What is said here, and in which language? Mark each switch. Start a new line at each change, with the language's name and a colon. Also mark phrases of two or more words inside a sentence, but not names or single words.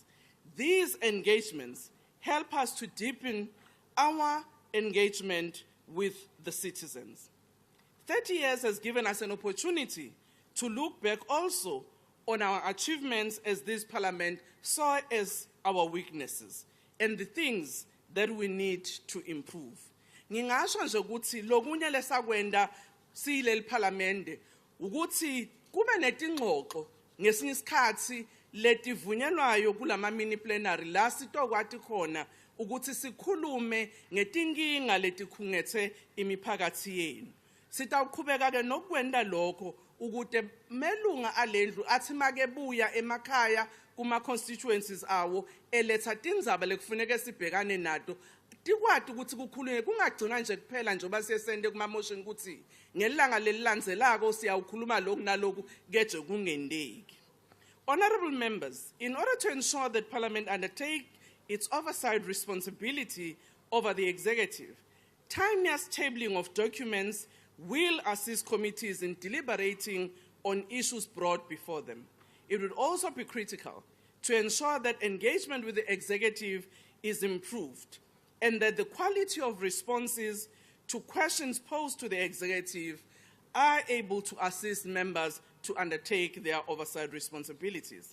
English: These engagements help us to deepen our engagement with the citizens. 30 years has given us an opportunity to look back also on our achievements as this parliament saw as our weaknesses and the things that we need to improve.
Swati: Ngingasho nje ukuthi lokunye lesakwenda siyileli parliament ukuthi kube netingxoxo ngesinye isikhathi letivunyelwayo kulama
English: mini plenary
Swati: la sitokwathi khona ukuthi sikhulume ngetinkinga letikhungethe imiphakathi yenu. Sitawuqhubeka ke nokwenda lokho ukuthi melunga alendlu athi makebuya emakhaya kuma constituencies awo eletha tindzaba lekufuneka sibhekane nato tikwati ukuthi kukhulunywe kungagcina nje kuphela njengoba siyesende kuma motion ukuthi ngelanga lelilandzelako siyawukhuluma lokhu naloku keje kungendeki.
English: Honorable members, in order to ensure that Parliament undertake its oversight responsibility over the executive, timeous tabling of documents will assist committees in deliberating on issues brought before them. It would also be critical to ensure that engagement with the executive is improved and that the quality of responses to questions posed to the executive are able to assist members to undertake their oversight responsibilities.